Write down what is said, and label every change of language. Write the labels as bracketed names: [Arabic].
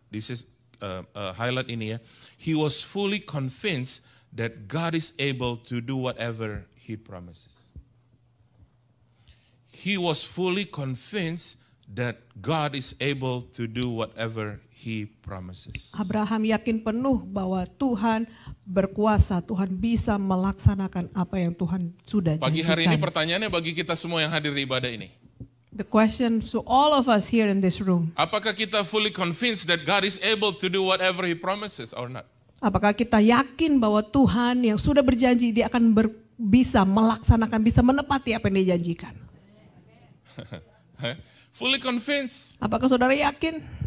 [English] This is highlight [Indonesian] ini ya. [English] He was fully convinced that God is able to do whatever he promises. He was fully convinced that God is able to do whatever he promises. [Indonesian] Abraham yakin penuh bahwa Tuhan berkuasa, Tuhan bisa melaksanakan apa yang Tuhan sudah Pagi hari ini janjikan. pertanyaannya bagi kita semua yang hadir di ibadah ini. [English] The question to all of us here in this room, [Indonesian] Apakah kita [English] fully convinced that God is able to do whatever he promises or not? [Indonesian] apakah kita yakin bahwa Tuhan yang sudah berjanji dia akan bisa melaksanakan, bisa menepati apa yang dia janjikan? [English] Fully convinced. [Indonesian] Apakah saudara yakin?